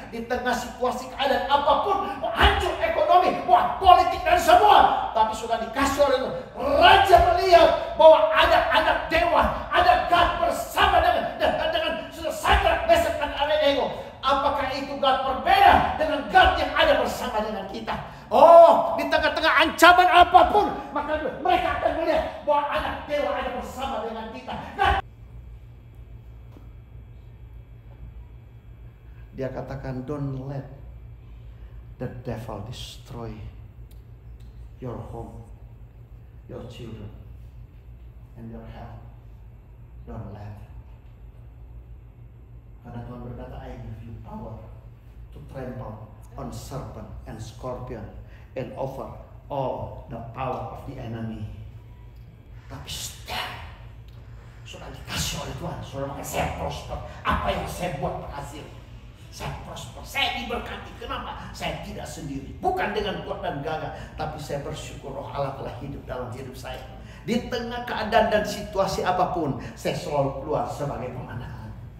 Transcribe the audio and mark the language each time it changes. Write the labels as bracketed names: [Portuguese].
[Indonesian] Di tengah situasi keadaan apapun, hancur ekonomi, wah, politik dan semua, tapi sudah dikasih oleh raja melihat bahwa ada anak dewa, ada God bersama dengan Sadrak, Mesak, dan Abednego. Apakah itu God berbeda dengan God yang ada bersama dengan kita? Oh, di tengah-tengah ancaman apapun, maka mereka akan melihat bahwa anak dewa ada bersama dengan kita. Nah, dia katakan, [English] don't let the devil destroy your home, your children, and your health. Don't let. [Indonesian] Karena Tuhan berkata, [English] I give you power to trample on serpent and scorpion and over all the power of the enemy. [Indonesian] Tapi sudah dikasih oleh Tuhan, sudah makanya saya prosper. Apa yang saya buat berhasil, saya prosper, saya diberkati. Kenapa? Saya tidak sendiri, bukan dengan kuat dan gagah, tapi saya bersyukur Roh Allah telah hidup dalam hidup saya. Di tengah keadaan dan situasi apapun, saya selalu keluar sebagai pemenang.